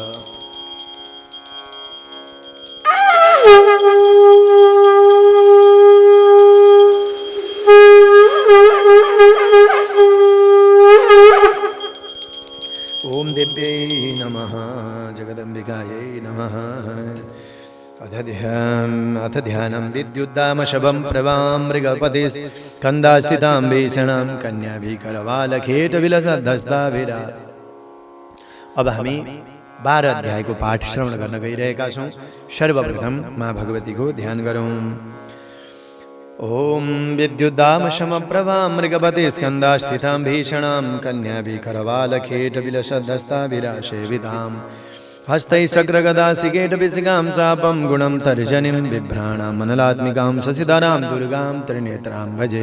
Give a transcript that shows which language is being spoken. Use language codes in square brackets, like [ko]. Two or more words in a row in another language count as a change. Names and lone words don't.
[sa] ओम देव्यै नमः जगदम्बिकायै नमः। अथ ध्यानं विद्युद्दामशवं प्रवां मृगपते स्कन्धास्थितां भीषणां कन्याभिकरवालखेटविलसद्धस्ताभिरा। [ne] अब हामी 12 अध्यायको पाठ श्रवण गर्न गइरहेका छौँ। सर्वप्रथम माँ भगवतीको ध्यान गरौँ। [sa] ओम विद्युद्दामशमप्रभां मृगपते स्कन्धास्थितां भीषणां कन्याभिकरवालखेटविलसद्धस्ताभिरासेवितां हस्तैः शक्रगदासिकेटविशिखां शापं गुणं तर्जनीं बिभ्राणां मनलात्मिकां शशिधरां दुर्गां त्रिनेत्रां भजे।